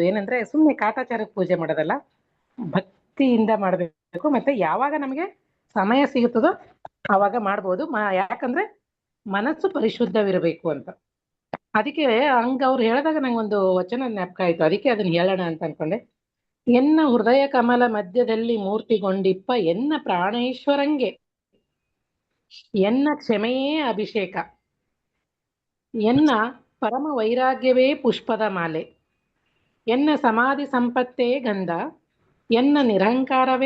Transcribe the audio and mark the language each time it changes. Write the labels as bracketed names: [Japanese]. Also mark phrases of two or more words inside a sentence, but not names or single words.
[Kannada] ಏನಂದ್ರೆ ಸುಮ್ಮನೆ ಕಾಟಾಚಾರಕ್ಕೆ ಪೂಜೆ ಮಾಡೋದಲ್ಲ, ಭಕ್ತಿಯಿಂದ ಮಾಡಬೇಕು. ಮತ್ತೆ ಯಾವಾಗ ನಮಗೆ ಸಮಯ ಸಿಗುತ್ತದೋ ಆವಾಗ ಮಾಡ್ಬೋದು. ಯಾಕಂದ್ರೆ ಮನಸ್ಸು ಪರಿಶುದ್ಧವಿರಬೇಕು ಅಂತ. ಅದಕ್ಕೆ ಹಂಗ ಅವ್ರು ಹೇಳಿದಾಗ ನಂಗೊಂದು ವಚನ ಜ್ಞಾಪಕ ಆಯ್ತು, ಅದಕ್ಕೆ ಅದನ್ನ ಹೇಳೋಣ ಅಂತ ಅನ್ಕೊಂಡೆ. ಎನ್ನ ಹೃದಯ ಕಮಲ ಮಧ್ಯದಲ್ಲಿ ಮೂರ್ತಿಗೊಂಡಿಪ್ಪ ಎನ್ನ ಪ್ರಾಣೇಶ್ವರಂಗೆ ಎನ್ನ ಕ್ಷಮೆಯೇ ಅಭಿಷೇಕ ಎನ್ನ ಪರಮ ವೈರಾಗ್ಯವೇ ಪುಷ್ಪದ ಮಾಲೆ ಎನ್ನ ಸಮಾಧಿ ಸಂಪತ್ತೇ ಗಂಧ ಎನ್ನ ನಿರಂಕಾರವೇ